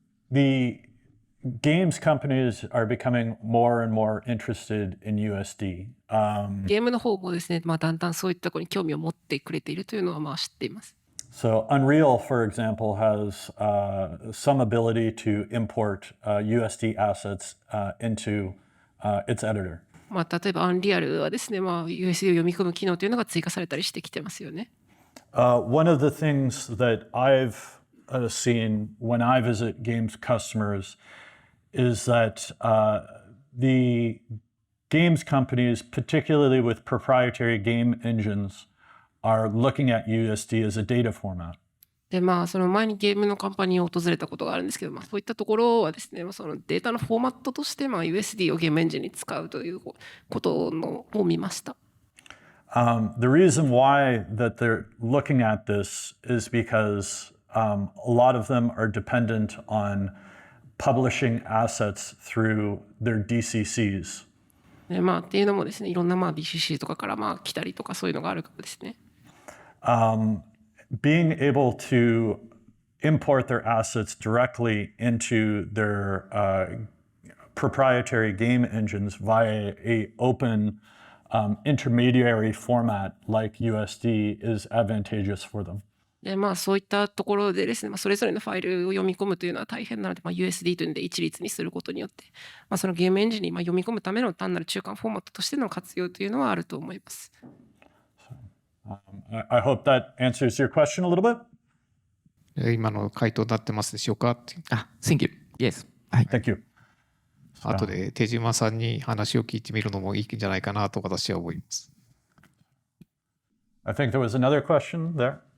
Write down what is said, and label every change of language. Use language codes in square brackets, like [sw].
[en] The games companies are becoming more and more interested in USD. [ja] ゲームの方もですね、だんだんそういったところに興味を持ってくれているというのは知っています。 [en] So Unreal, for example, has some ability to import USD assets into its editor. [ja] 例えばアンリアルはですね、USD を読み込む機能というのが追加されたりしてきてますよね。 [en] One of the things that I've seen when I visit games customers is that the games companies, particularly with proprietary game engines, are looking at USD as a data format. [ja] でその前にゲームのカンパニーを訪れたことがあるんですけど、そういったところはですね、そのデータのフォーマットとして、USD をゲームエンジンに使うということを見ました。 [en] The reason why that they're looking at this is because a lot of them are dependent on publishing assets through their DCCs. [ja] っていうのもですね、いろんなBCC とかから来たりとかそういうのがあるからですね。 [en] Being able to import their assets directly into their proprietary game engines via an open intermediary format like USD is advantageous for them. [ja] でそういったところでですね、それぞれのファイルを読み込むというのは大変なので、USD というので一律にすることによって、そのゲームエンジンに読み込むための単なる中間フォーマットとしての活用というのはあると思います。 [en] I hope that answers your question a little bit. [ja] 今の回答になってますでしょうか？ [en] Thank you. Yes. Thank you. [ja] 後で手島さんに話を聞いてみるのもいいんじゃないかなと私は思います。 [en] I think there was another question there.